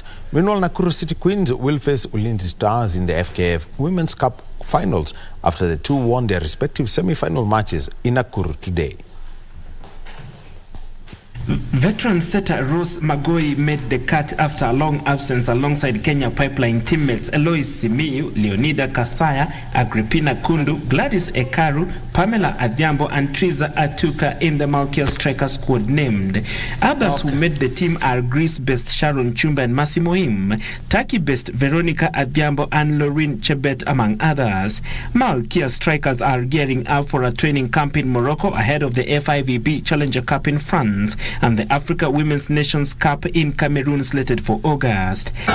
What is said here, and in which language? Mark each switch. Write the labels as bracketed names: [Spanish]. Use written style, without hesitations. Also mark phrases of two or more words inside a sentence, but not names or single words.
[English] Meanwhile, Nakuru City Queens will face Ulinzi Stars in the FKF Women's Cup finals after the 2 won their respective semi-final matches in Nakuru today. Veteran setter Rose Magoi made the cut after a long absence alongside Kenya Pipeline teammates Eloise Simiyu, Leonida Kasaya, Agrippina Kundu, Gladys Ekaru, Pamela Adhiambo and Triza Atuka in the Malkia striker squad named. Others who made the team are Greece-based Sharon Chumba and Massimo Im, Turkey-based Veronica Adhiambo and Lorraine Chebet among others. Malkia strikers are gearing up for a training camp in Morocco ahead of the FIVB Challenger Cup in France and the Africa Women's Nations Cup in Cameroon slated for August.